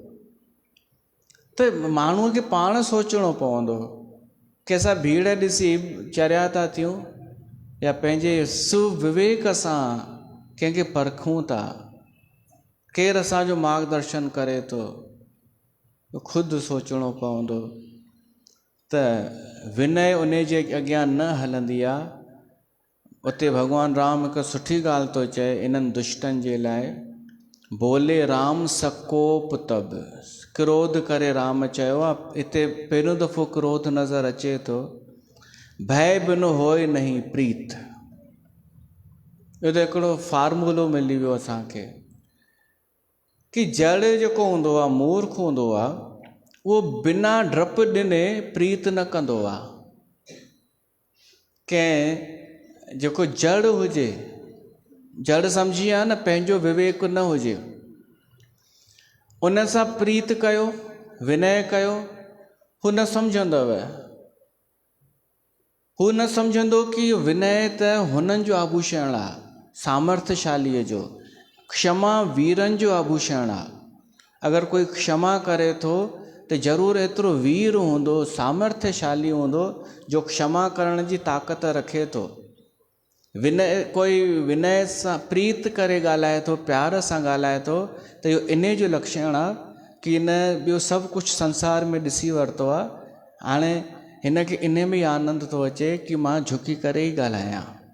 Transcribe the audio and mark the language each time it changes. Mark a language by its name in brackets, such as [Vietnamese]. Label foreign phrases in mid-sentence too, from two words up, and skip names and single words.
[Sindhi] त माण्हूअ खे पाण सोचणो पवंदो कि असां भीड़ ॾिसी चरिया था थियूं या पंहिंजे सुविवेक सां कंहिंखे परखूं था केरु असांजो मार्गदर्शन करे थो ख़ुदि सोचणो पवंदो त विनय उन जे अॻियां न हलंदी आहे उते भॻवानु राम हिकु सुठी ॻाल्हि थो चए इन्हनि दुष्टनि जे लाइ [Awadhi] बोले राम सकोप तब [Sindhi] क्रोध करे राम चयो आहे हिते पहिरियों दफ़ो क्रोध नज़र अचे थो [Awadhi] भय बिन होय नहीं प्रीत [Sindhi] इहो त हिकिड़ो फार्मूलो मिली वियो असांखे कि जड़ जेको हूंदो आहे मूर्ख हूंदो आहे उहो बिना डप ॾिने प्रीत न कंदो आहे कंहिं जेको जड़ हुजे जड़ सम्झी आहे न पंहिंजो विवेक न हुजे उन सां प्रीत कयो विनय कयो हू न सम्झंदव हू न सम्झंदो कि विनय त हुननि जो आभूषण आहे सामर्थ्यशालीअ जो क्षमा वीरनि जो आभूषण आहे अगरि कोई क्षमा करे थो त ज़रूरु एतिरो वीर हूंदो सामर्थ्यशाली हूंदो जो क्षमा करण जी ताक़त रखे थो कोई विनय सां प्रीत करे ॻाल्हाए थो प्यार सां ॻाल्हाए थो त इहो इन जो लक्षण आहे कि इन ॿियो सभु कुझु संसार में ॾिसी वरितो आहे हाणे हिनखे इन में ई आनंद थो अचे कि मां झुकी करे ई ॻाल्हायां